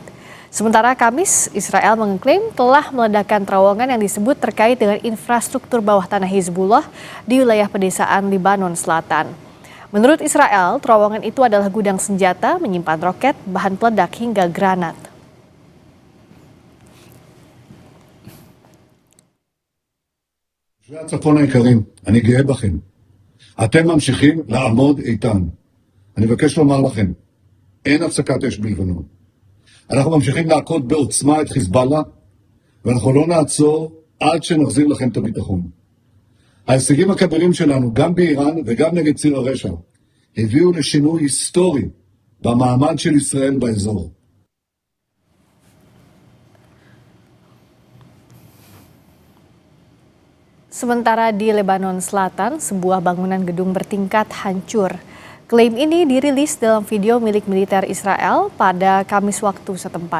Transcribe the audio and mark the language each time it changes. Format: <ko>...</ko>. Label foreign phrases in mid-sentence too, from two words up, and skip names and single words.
<id>Sementara Kamis, Israel mengklaim telah meledakkan terowongan yang disebut terkait dengan infrastruktur bawah tanah Hizbullah di wilayah pedesaan Lebanon Selatan. Menurut Israel, terowongan itu adalah gudang senjata, menyimpan roket, bahan peledak hingga granat.</id> <he>תושבי הצפון היקרים, אני גאה בכם. אתם ממשיכים לעמוד איתן. אני מבקש לומר לכם, אין הפסקת אש בלבנון. אנחנו ממשיכים להכות בעוצמה את חיזבאללה, ואנחנו לא נעצור עד שנחזיר לכם את הביטחון. ההישגים הכבירים שלנו, גם באיראן וגם נגד ציר הרשע, הביאו לשינוי היסטורי במעמד של ישראל באזור.</he> <id>Sementara di Lebanon Selatan, sebuah bangunan gedung bertingkat hancur. Klaim ini dirilis dalam video milik militer Israel pada Kamis waktu setempat.</id>